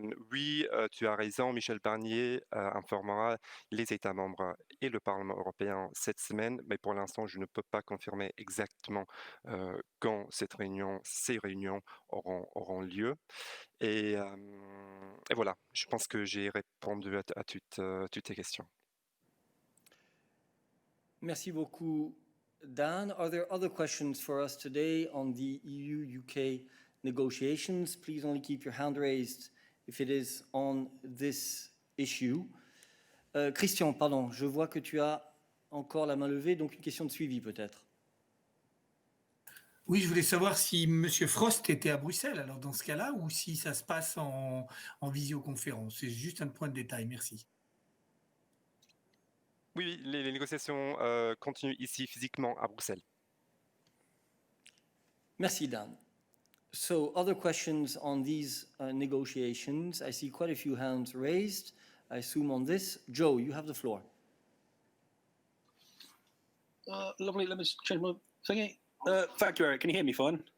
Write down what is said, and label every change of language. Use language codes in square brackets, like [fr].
[fr] Oui, tu as raison, Michel Barnier informera les États membres et le Parlement européen cette semaine, mais pour l'instant, je ne peux pas confirmer exactement quand ces réunions auront lieu. Et voilà, je pense que j'ai répondu à toutes tes questions. Merci beaucoup, Dan. [en] Are there other questions for us today on the EU-UK negotiations? Please only keep your hand raised if it is on this issue. [fr] Christian, pardon, je vois que tu as encore la main levée, donc une question de suivi peut-être. Oui, je voulais savoir si M. Frost était à Bruxelles, alors dans ce cas-là, ou si ça se passe en visioconférence. C'est juste un point de détail, merci. Oui, les négociations continuent ici physiquement à Bruxelles. Merci, Dan. [en] So, other questions on these negotiations? I see quite a few hands raised. I assume on this. Joe, you have the floor. Lovely. Let me change my thingy. Thank you, Eric. Can you hear me fine?